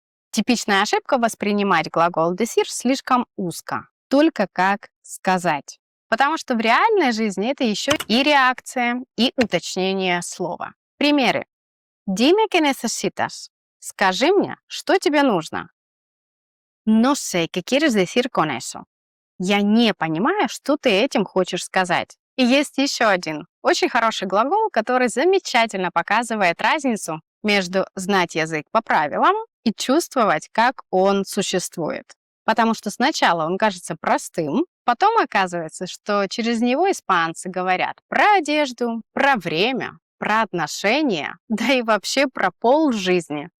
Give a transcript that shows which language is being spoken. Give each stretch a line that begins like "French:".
Russian: Типичная ошибка — воспринимать глагол decir слишком узко, только как сказать. Потому что в реальной жизни это еще и реакция, и уточнение слова.
Spanish: Примеры. Dime que necesitas.
Russian: Скажи мне, что тебе нужно.
Spanish: No sé qué quieres decir con eso.
Russian: Я не понимаю, что ты этим хочешь сказать. И есть еще один очень хороший глагол, который замечательно показывает разницу между знать язык по правилам и чувствовать, как он существует. Потому что сначала он кажется простым, потом оказывается, что через него испанцы говорят про одежду, про время, про отношения, да и вообще про пол жизни.